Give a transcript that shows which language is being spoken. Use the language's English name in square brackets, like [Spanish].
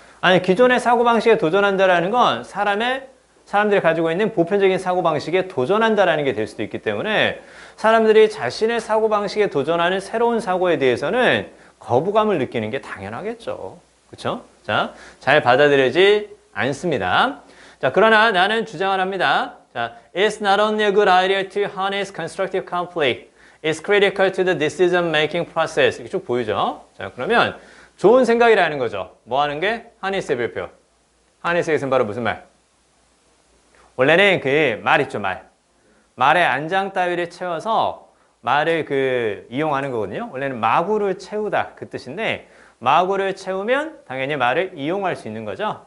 [Korean] 아니, 기존의 사고방식에 도전한다는 건 사람들이 가지고 있는 보편적인 사고방식에 도전한다는 게 될 수도 있기 때문에 사람들이 자신의 사고방식에 도전하는 새로운 사고에 대해서는 거부감을 느끼는 게 당연하겠죠. 그렇죠? 자, 잘 받아들여지지 않습니다. 자, 그러나 나는 주장을 합니다. [English] 자, it's not only a good idea to harness constructive conflict. It's critical to the decision-making process. [Korean] 이렇게 쭉 보이죠? 자, 그러면 좋은 생각이라는 거죠. 뭐 하는 게? harness의 별표. harness에서는 바로 무슨 말? 원래는 그 말 있죠, 말. 말에 안장 따위를 채워서 말을 이용하는 거거든요. 원래는 마구를 채우다 그 뜻인데 마구를 채우면 당연히 말을 이용할 수 있는 거죠.